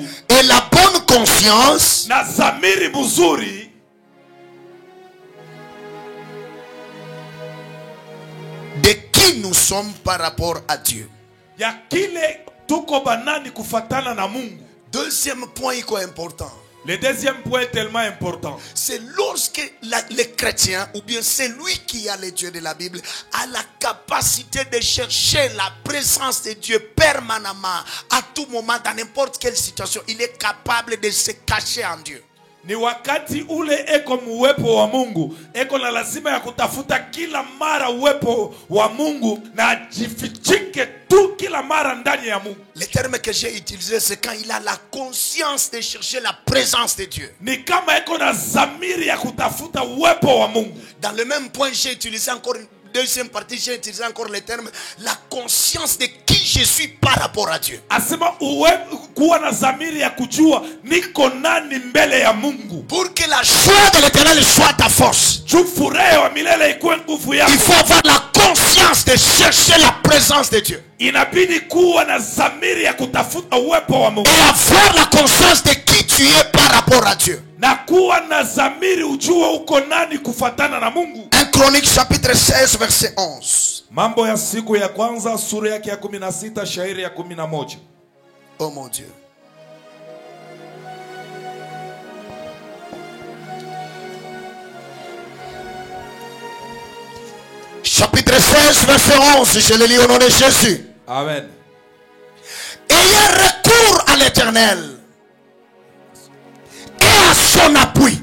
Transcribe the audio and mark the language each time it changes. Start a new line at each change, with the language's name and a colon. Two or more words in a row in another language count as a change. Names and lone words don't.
French: Et la bonne conscience
Swahili: na zamiri mzuri
French: de qui nous sommes par rapport à Dieu.
Swahili: ya kile tuko banani kufatana na Mungu.
French: Deuxième point important. Le deuxième point est tellement important. C'est lorsque le chrétien ou bien celui qui a les dieux de la Bible a la capacité de chercher la présence de Dieu permanemment à tout moment dans n'importe quelle situation. Il est capable de se cacher en Dieu.
Swahili: Ni wakati ule eko uwepo wa Mungu, eko na lazima ya kutafuta kila mara uwepo wa Mungu na jifichike tu kila mara ndani ya Mungu.
French: Le terme que j'ai utilisé, c'est quand il a la conscience de chercher la présence de Dieu.
Swahili: Ni kama eko na zamiri ya kutafuta uwepo wa Mungu.
French: Dans le même point, j'ai utilisé encore une deuxième partie, j'ai utilisé encore le terme la conscience de qui je suis par rapport à Dieu.
Swahili: Asema kuwa na zamiri ya kujua niko nani mbele ya Mungu.
French: Pour que la joie de l'Éternel soit ta force,
Swahili: Furaha wa milele ikuwe nguvu yako.
French: il faut avoir la conscience de chercher la présence de Dieu.
Swahili: Inabidi kuwa na zamiri ya kutafuta uwepo wa Mungu.
French: Et avoir la conscience de qui tu es par rapport à Dieu.
Swahili: Na kuwa na zamiri ujue uko nani kufatana na Mungu.
French: 1 Chronique chapitre 16 verset 11.
Swahili: Mambo ya siku ya kwanza sura yake ya 16 shairi ya 11.
French: Oh mon Dieu. Chapitre 16 verset 11, je le lis au nom de Jésus. Amen. Ayez recours à l'Éternel et à son appui.